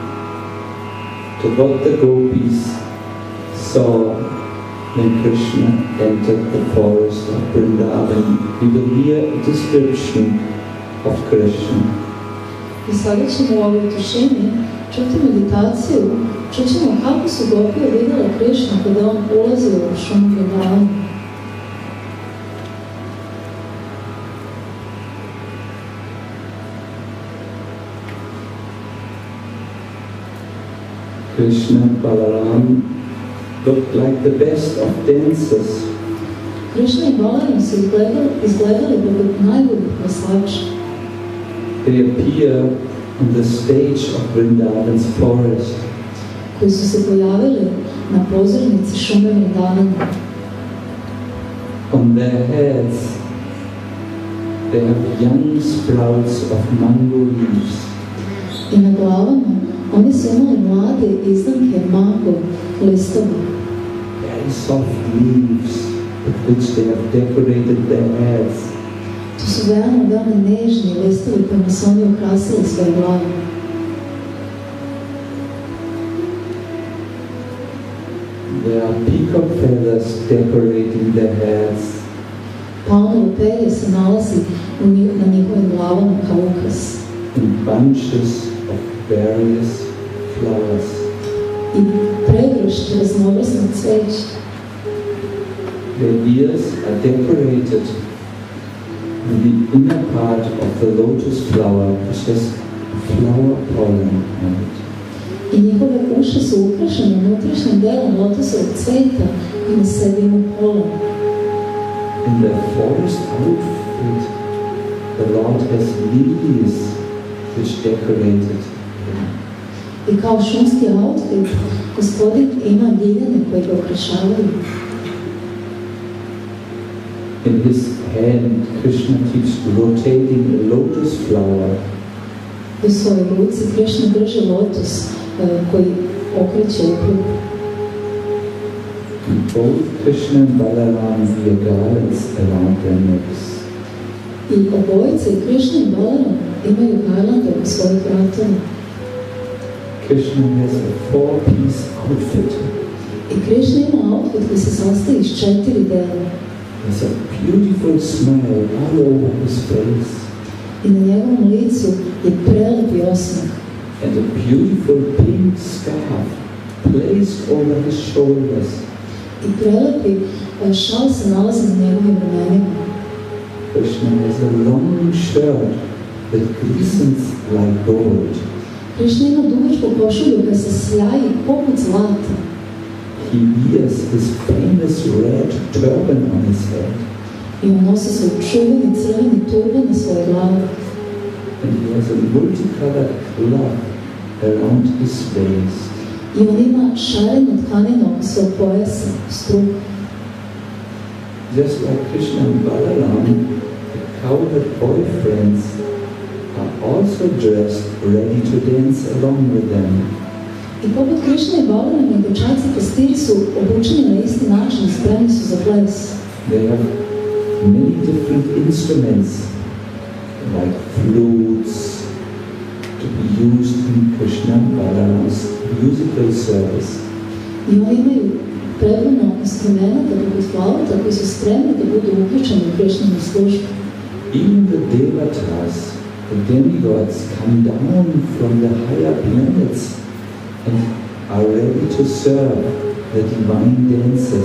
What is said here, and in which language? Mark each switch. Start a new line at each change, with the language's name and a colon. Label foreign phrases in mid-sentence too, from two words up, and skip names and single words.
English: to what the Gopis saw when Krishna entered the forest of Vrindavan. We will hear a description of Krishna.
Serbian: I sada ćemo u ovoj tišini čuti meditaciju, čućemo kako su Gopije vidjela Krishna kada on ulazio u šumu Vrindavana.
English: Krishna and Balaram looked like the best of dancers.
Serbian: Krishna i Balaram su izgledali poput najboljih plesača.
English: They appear on the stage of Vrindavan's forest.
Serbian: Koji su se pojavili na pozornici šume Vrindavana.
English: On their heads, they have young sprouts of mango leaves.
Serbian: I na glavama oni su imali mlade izdanke mango listova.
English: Very soft leaves with which they have decorated their heads.
Serbian: To su veoma nežni listovi kojima su oni ukrasili svoje glave.
English: There are peacock feathers decorating their heads.
Serbian: Palmovo perje se nalazi na njihovim glavama kao ukras.
English: And bunches of various flowers.
Serbian: I pregršt raznovrsnog cveća.
English: Their ears are decorated with the inner part of the lotus flower, which has flower pollen on it.
Serbian: I njihove uši su ukrašene unutrašnjim delom lotosovog cveta i na sebi ima polen.
English: In their forest outfit, the Lord has lilies which decorated him.
Serbian: I kao šumski outfit, Gospodin ima ljiljane koje ga ukrašavaju.
English: In his hand, Krishna keeps rotating a lotus flower.
Serbian: U svojoj ruci Krishna drži lotus koji okreće u krug.
English: both Krishna and Balaram wear garlands around their necks.
Serbian: I obojica, i Krishna i Balaram, imaju garlande oko svojih vratova.
English: Krishna has a four-piece outfit.
Serbian: I Krishna ima outfit koji se sastoji iz 4 dela.
English: There's a beautiful smile all over his face.
Serbian: I na njegovom licu je prelepi osmeh.
English: And a beautiful pink scarf placed over his shoulders.
Serbian: I prelepi šal se nalazi na njegovim ramenima.
English: Krishna has a long shirt that glistens like gold.
Serbian: Krishna ima dugačku košulju koja se sjaji poput zlata.
English: He wears his famous red turban on his head.
Serbian: I on nosi svoj čuveni crveni turban na svojoj glavi.
English: And he has a multicolored cloth around his waist.
Serbian: I on ima šarenu tkaninu oko svog pojasa, struku.
English: Just like Krishna and Balaram, the cowherd boyfriends are also dressed, ready to dance along with them.
Serbian: I poput Krishna i Balarama i dečaci pastiri su obučeni na isti način, spremni su za ples.
English: They have many different instruments, like flutes, to be used in Krishna and Balaram's musical service.
Serbian: I oni imaju prepuno instrumenta poput flauta koji su spremni da budu uključeni u Krishninu službu.
English: Even the devatas, the demigods, come down from the higher planets and are ready to serve the divine dances.